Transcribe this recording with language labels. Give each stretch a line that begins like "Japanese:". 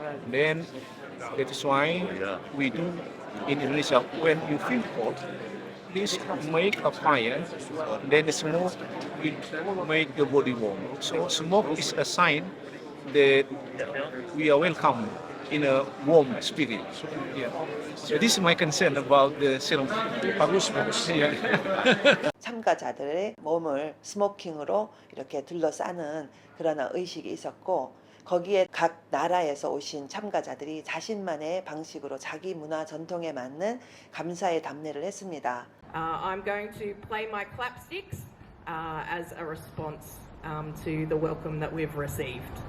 English: Then that is why we do in Indonesia when you feel cold, please make a fire, then the smoke will make your body warm. So smoke is a sign that we are welcome in a warm spirit. Yeah. So this is my concern about the ceremony. Yeah.
Korean: 참가자들의 몸을 스모킹으로 이렇게 둘러싸는 그런 의식이 있었고, 거기에 각 나라에서 오신 참가자들이 자신만의 방식으로 자기 문화 전통에 맞는 감사의 답례를 했습니다.
English: I'm going to play my clapsticks as a response to the welcome that we've received.